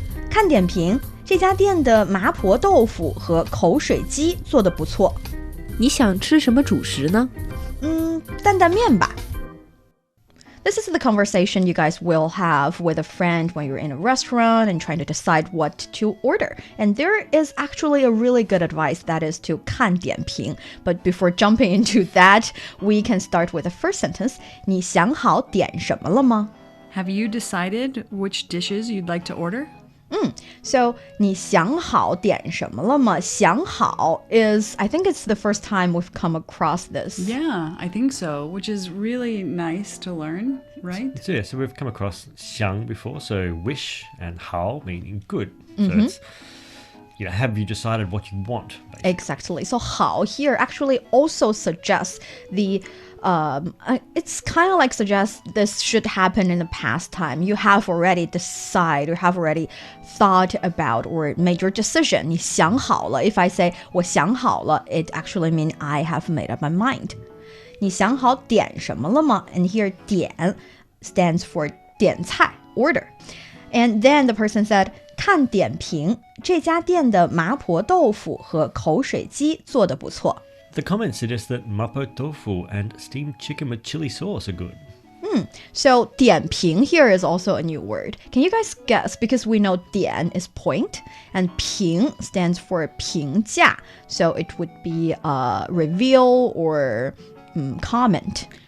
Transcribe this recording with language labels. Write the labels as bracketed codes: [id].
[zh] 看点评，这家店的麻婆豆腐和口水鸡做得不错。你想吃什么主食呢？担担面吧。 [en] This is the conversation you guys will have with a friend when you're in a restaurant and trying to decide what to order. And there is actually a really good advice, that is to [zh] 看点评. [en] But before jumping into that, we can start with the first sentence. [zh] 你想好点什么了吗？ [en] Have you decided which dishes you'd like to order? So [zh] 你想好点什么了吗？ [en] 想好 is, I think it's the first time we've come across this. Yeah, I think so, which is really nice to learn, right? So we've come across 想 before, so wish, and 好 meaning good. So it's, have you decided what you want? Basically. Exactly. So 好 here actually also suggests the it's kind of like suggests this should happen in the past time. You have already decided, you have already thought about or made your decision. [zh] 你想好了. [en] If I say [zh] 我想好了, [en] it actually means I have made up my mind. [zh] 你想好点什么了吗? [en] And here 点 stands for 点菜, order. And then the person said [zh] 看点评，这家店的麻婆豆腐和口水鸡做得不错。 [en] The comment suggests that mapo tofu and steamed chicken with chili sauce are good. So 点评 here is also a new word. Can you guys guess? Because we know 点 is point and 评 stands for 评价. So it would be reveal or comment.